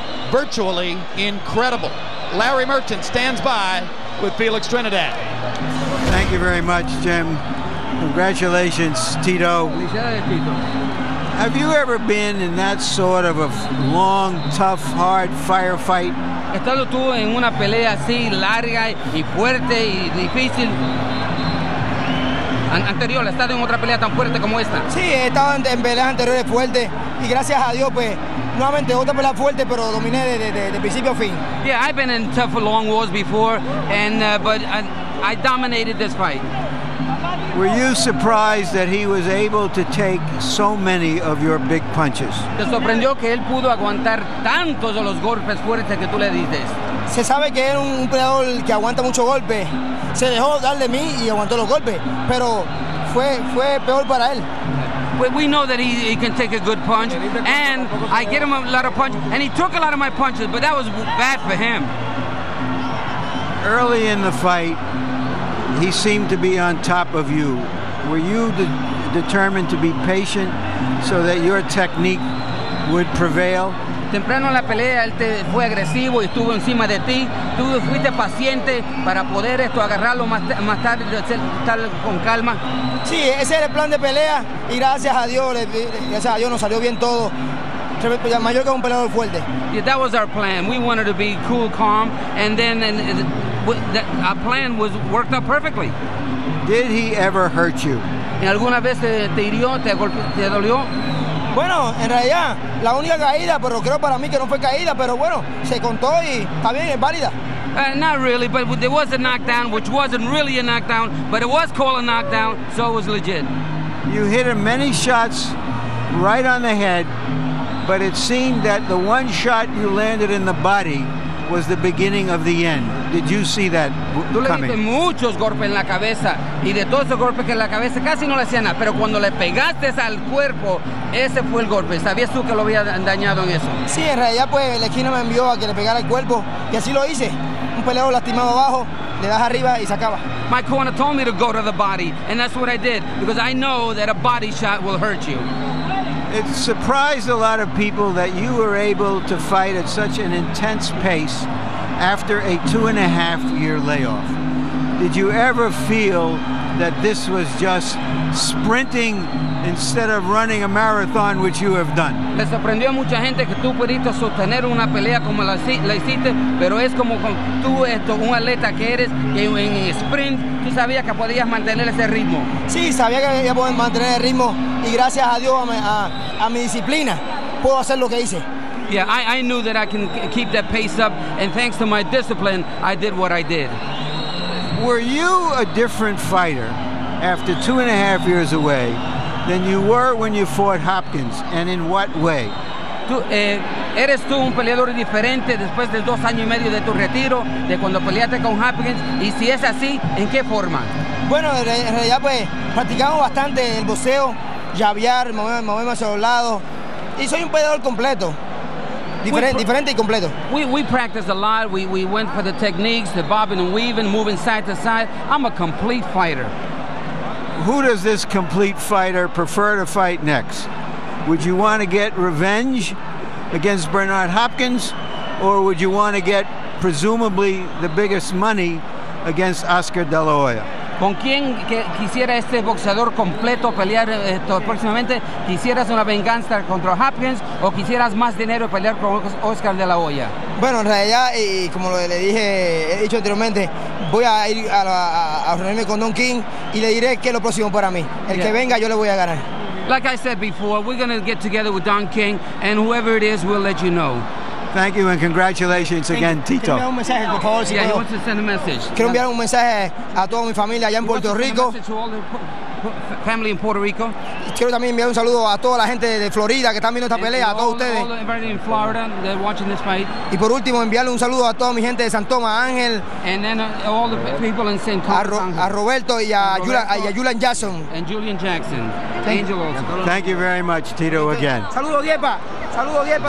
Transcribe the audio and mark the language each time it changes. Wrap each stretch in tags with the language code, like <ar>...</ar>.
<en>Virtually incredible. Larry Merchant stands by with Felix Trinidad. Thank you very much, Jim. Congratulations, Tito. Have you ever been in that sort of a long, tough, hard firefight?</en> <es>¿He estado tú en una pelea así larga y fuerte y difícil? Anterior, ¿he estado en otra pelea tan fuerte como esta? Sí, he estado en peleas anteriores fuertes y gracias a Dios, pues, nuevamente otra pelea fuerte, pero dominé de principio a fin.</es> <en>Yeah, I've been in tough long wars before, but I dominated this fight. Were you surprised that he was able to take so many of your big punches?</en> <es>¿Te sorprendió que él pudo aguantar tantos de los golpes fuertes que tú le diste? Se sabe que era un peleador que aguanta muchos golpes. Se dejó dar de mí y aguantó los golpes, pero fue peor para él.</es> <en>We know that he can take a good punch, and I get him a lot of punches, and he took a lot of my punches, but that was bad for him. Early in the fight, he seemed to be on top of you. Were you determined to be patient so that your technique would prevail?</en> <es>Temprano en la pelea él fue agresivo y estuvo encima de ti. Tú fuiste paciente para poder agarrarlo más tarde, estar con calma. Sí, ese era el plan de pelea y gracias a Dios nos salió bien todo. Mayorga es un peleador fuerte.</es> <en>Yeah, that was our plan. We wanted to be cool, calm, and then our plan worked out perfectly. Did he ever hurt you?</en> <es>¿Alguna vez te hirió, te dolió? Bueno, en realidad, la única caída, pero creo para mí que no fue caída, pero bueno, se contó y está bien, es válida.</es> <en>Not really, but there was a knockdown, which wasn't really a knockdown, but it was called a knockdown, so it was legit. You hit him many shots right on the head, but it seemed that the one shot you landed in the body was the beginning of the end. Did you see that coming?</en> <es>Tú le diste muchos golpes en la cabeza y de todos esos golpes que en la cabeza casi no le hacían nada, pero cuando le pegaste al cuerpo, ese fue el golpe. ¿Sabías tú que lo había dañado en eso? Sí, en realidad pues la esquina me envió a que le pegara el cuerpo y así lo hice. Un peleador lastimado abajo, le das arriba y se acaba.</es> <en>My corner told me to go to the body, and that's what I did, because I know that a body shot will hurt you. It surprised a lot of people that you were able to fight at such an intense pace after a 2.5-year layoff. Did you ever feel that this was just sprinting instead of running a marathon, which you have done?</en> <es>Le sorprendió a mucha gente que tú pudiste sostener una pelea como la hiciste, pero es como tú, un atleta que eres, que en sprint tú sabías que podías mantener ese ritmo. Sí, sabía que iba a poder mantener el ritmo y gracias a Dios, a mi disciplina, puedo hacer lo que hice.</es> <en>Yeah, I knew that I can keep that pace up, and thanks to my discipline, I did what I did. Were you a different fighter after 2.5 years away than you were when you fought Hopkins, and in what way?</en> <es>¿Eres tú un peleador diferente después de 2 años y medio de tu retiro, de cuando peleaste con Hopkins? Y si es así, ¿en qué forma? Bueno, en realidad pues practicamos bastante el boxeo, llavear, moverme hacia los lados, y soy un peleador completo. Diferente y completo.</es> <en>We practiced a lot. We went for the techniques, the bobbing and weaving, moving side to side. I'm a complete fighter. Who does this complete fighter prefer to fight next? Would you want to get revenge against Bernard Hopkins, or would you want to get presumably the biggest money against Oscar De La Hoya?</en> <es>¿Con quién quisiera este boxeador completo pelear próximamente? ¿Quisieras una venganza contra Hopkins o quisieras más dinero y pelear con Oscar de la Hoya? Bueno, en realidad, y como le dije, he dicho anteriormente, voy a ir a reunirme con Don King y le diré qué es lo próximo para mí. El que venga, yo le voy a ganar.</es> <en>Like I said before, we're going to get together with Don King, and whoever it is, we'll let you know. Thank you and congratulations again, Tito.</en> <es>Quiero enviar un mensaje, por favor, si</es> <en>Yeah, he</en> <es>puedo.</es> <en>wants to send a message.</en> <es>Quiero enviar un mensaje a toda mi familia allá en Puerto Rico.</es> <en>Family in Puerto Rico.</en> <es>Quiero también enviar un saludo a toda la gente de Florida que están viendo esta pelea, a todos ustedes.</es> <en>Everybody in Florida, they're watching this fight.</en> <es>Y por último, enviarle un saludo a toda mi gente de San Tomás, Ángel,</es> <en>And then all the people in St. Thomas.</en> <es>a Roberto y a Julian Jackson.</es> <en>And Julian Jackson. Angel also. Thank you very much, Tito, again.</en> <es>Saludos, Diepa. Saludos, Diepa,</es>